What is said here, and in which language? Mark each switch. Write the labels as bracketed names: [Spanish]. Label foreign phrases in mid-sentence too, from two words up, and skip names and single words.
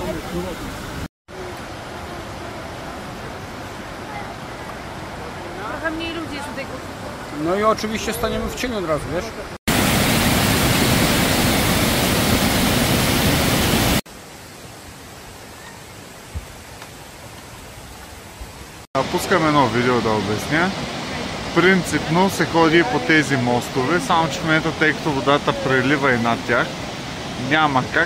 [Polish] Trochę mniej ludzi jest tutaj. No i oczywiście staniemy w cieniu od razu, wiesz? [Bulgarian] Пускам едно видео да обясня. Принципно се ходи по тези мостове, само че в момента, тъй като водата прелива и над тях, няма как.